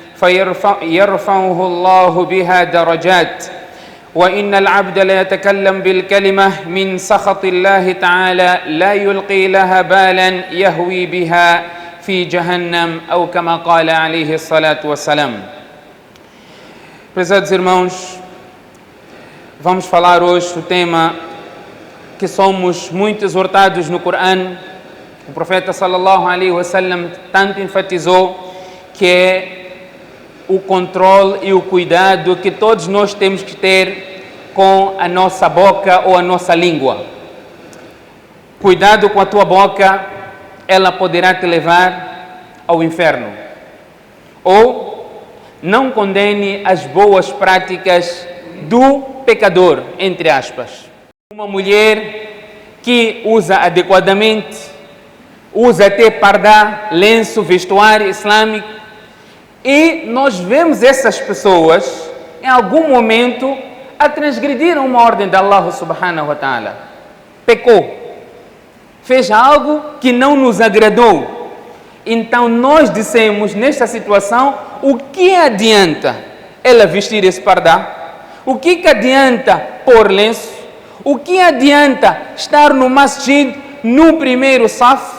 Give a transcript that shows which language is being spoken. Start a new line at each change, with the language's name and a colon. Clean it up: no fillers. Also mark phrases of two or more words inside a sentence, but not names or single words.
Arabic: فيرفعه الله بها درجات، وإن العبد ليتكلم بالكلمة من سخط الله تعالى لا يلقي لها بالا يهوي بها في جهنم أو كما قال عليه الصلاة والسلام.
Portuguese: Prezados irmãos, vamos falar hoje o tema que somos muito exortados no Corão. O profeta
Arabic: صلى الله عليه وسلم
Portuguese: tanto enfatizou que é o controle e o cuidado que todos nós temos que ter com a nossa boca ou a nossa língua. Cuidado com a tua boca, ela poderá te levar ao inferno. Ou não condene as boas práticas do pecador, entre aspas. Uma mulher que usa adequadamente, usa até pardá, lenço, vestuário islâmico, e nós vemos essas pessoas em algum momento a transgredir uma ordem de Allah
Arabic: سبحانه وتعالى.
Portuguese: Pecou. Fez algo que não nos agradou. Então nós dissemos nesta situação, o que adianta ela vestir esse pardá? O que adianta pôr lenço? O que adianta estar no masjid no primeiro saf?